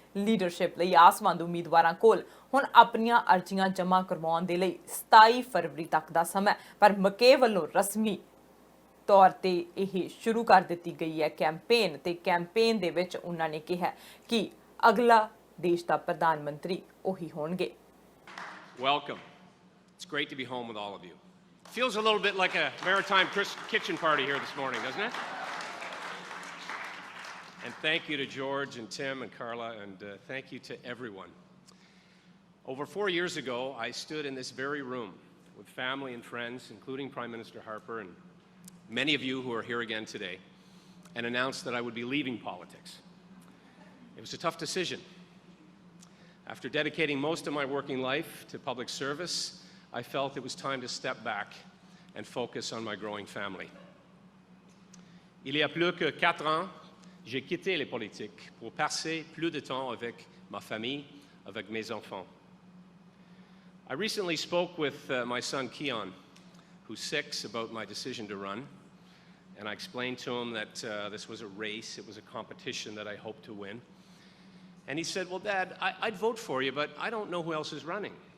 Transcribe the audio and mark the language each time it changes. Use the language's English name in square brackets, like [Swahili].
[Punjabi] Leadership ਲਈ ਆਸਵੰਦ ਉਮੀਦਵਾਰਾਂ ਕੋਲ ਹੁਣ ਆਪਣੀਆਂ ਅਰਜ਼ੀਆਂ ਜਮ੍ਹਾਂ ਕਰਵਾਉਣ ਦੇ ਲਈ 27 ਫਰਵਰੀ ਤੱਕ ਦਾ ਸਮਾਂ, ਪਰ ਮਕੇ ਵੱਲੋਂ ਰਸਮੀ ਤੌਰ ਤੇ ਇਹ ਸ਼ੁਰੂ ਕਰ ਦਿੱਤੀ ਗਈ ਹੈ ਕੈਂਪੇਨ, ਤੇ ਕੈਂਪੇਨ ਦੇ ਵਿੱਚ ਉਹਨਾਂ ਨੇ ਕਿਹਾ ਕਿ ਅਗਲਾ ਦੇਸ਼ ਦਾ ਪ੍ਰਧਾਨ ਮੰਤਰੀ ਉਹੀ ਹੋਣਗੇ। [English] Welcome. It's great to be home with all of you. Feels a little bit like a maritime kitchen party here this morning, doesn't it? And thank you to George and Tim and Carla, and thank you to everyone. Over 4 years ago, I stood in this very room with family and friends, including Prime Minister Harper and many of you who are here again today, and announced that I would be leaving politics. It was a tough decision. After dedicating most of my working life to public service, I felt it was time to step back and focus on my growing family. [French] Il y a plus que 4 ans, j'ai quitté les politiques pour passer plus de temps avec ma famille, avec mes enfants. [English] I recently spoke with my son Keon, who's 6, about my decision to run, and I explained to him that this was a race, it was a competition that I hoped to win. And he said, "Well, Dad, I'd vote for you, but I don't know who else is running."